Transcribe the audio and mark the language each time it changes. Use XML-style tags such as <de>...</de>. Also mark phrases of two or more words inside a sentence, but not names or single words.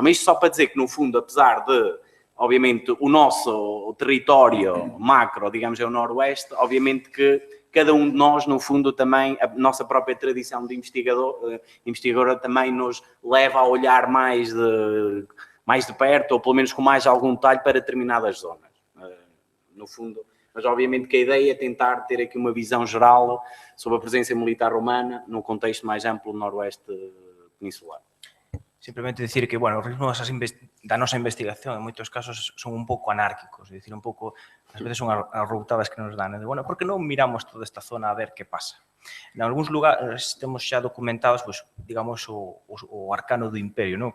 <pt>Mas isto só para dizer que, no fundo, apesar de, obviamente, o nosso território macro, digamos, é o noroeste, obviamente que cada um de nós, no fundo, também, a nossa própria tradição de investigadora também nos leva a olhar mais de perto, ou pelo menos com mais algum detalhe para determinadas zonas, no fundo. Mas, obviamente, que a ideia é tentar ter aqui uma visão geral sobre a presença militar romana num contexto mais amplo do noroeste peninsular.</pt> <gl>Simplemente decir que, bueno, os ritmos da nosa investigación en moitos casos son un pouco anárquicos, é dicir, un pouco, ás veces son as routadas que nos dan, bueno, por que non miramos toda esta zona a ver que pasa? En algúns lugares temos xa documentados, pues, digamos, o arcano do imperio, ¿no?</gl>